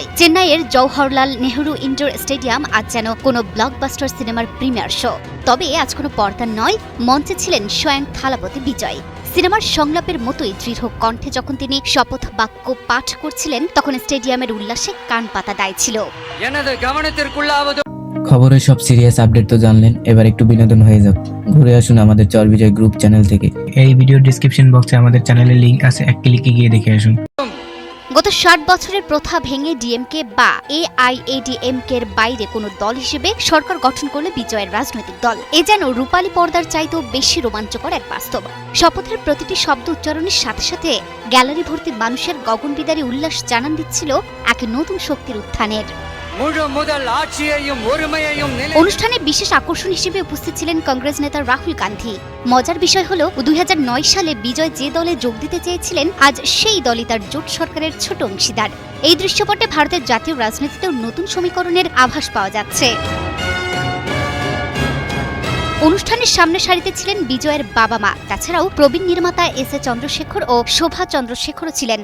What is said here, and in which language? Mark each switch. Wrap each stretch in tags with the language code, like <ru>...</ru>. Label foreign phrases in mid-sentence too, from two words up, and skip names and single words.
<bn>চেন্নাইয়ের জওহরলাল নেহরু ইনডোর স্টেডিয়াম আজ যেন কোনো ব্লকবাস্টার সিনেমার</bn> <en>premiere show.</en> <bn>তবে আজ কোনো পর্দা নয়, মঞ্চে ছিলেন স্বয়ং থালাপতি বিজয়। সিনেমার সংলাপের মতোই দৃঢ় কণ্ঠে যখন তিনি শপথ বাক্য পাঠ করছিলেন, তখন স্টেডিয়ামের উল্লাসে কান পাতা দাইছিল।</bn> <ta>எனது கவனத்திற்குள்ளாவது</ta> <bn>খবরের সব</bn> <en>serious update</en> <bn>তো জানলেন, এবার একটু বিনোদন হয়ে যাক। ঘুরে আসুন আমাদের চরবিজয় গ্রুপ চ্যানেল থেকে। এই</bn> <en>video description box</en> <bn>আমাদের চ্যানেলের লিংক আছে, এক ক্লিকে গিয়ে দেখে আসুন। গত ৬০ বছরের প্রথা ভেঙে ডিএমকে বা এআইএডিএমকে এর বাইরে কোনো দল হিসেবে সরকার গঠন করলে বিজয়ের রাজনৈতিক দল। এ যেন রূপালী পর্দার চাইতেও বেশি রোমাঞ্চকর এক বাস্তব। শপথের প্রতিটি শব্দ উচ্চারণের সাথে সাথে গ্যালারি ভর্তি মানুষের গগনবিদারী উল্লাস জানান দিচ্ছিল এক নতুন শক্তির উত্থানের।</bn> <ta>முழு முதல் ஆட்சியையும் ஒருமையையும்</ta> <bn>অনুষ্ঠানে বিশেষ আকর্ষণ হিসেবে উপস্থিত ছিলেন কংগ্রেস নেতা রাহুল গান্ধী। মজার বিষয় হলো ২০০৯ সালে বিজয় যে দলে যোগ দিতে চেয়েছিলেন, আজ সেই দলই তার জোট সরকারের ছোট অংশীদার। এই দৃশ্যপটে ভারতের জাতীয় রাজনীতিতেও নতুন সমীকরণের আভাস পাওয়া যাচ্ছে। অনুষ্ঠানের সামনে সারিতে ছিলেন বিজয়ের বাবা মা, তাছাড়াও প্রবীণ নির্মাতা এস এ চন্দ্রশেখর ও শোভা চন্দ্রশেখরও ছিলেন।</bn>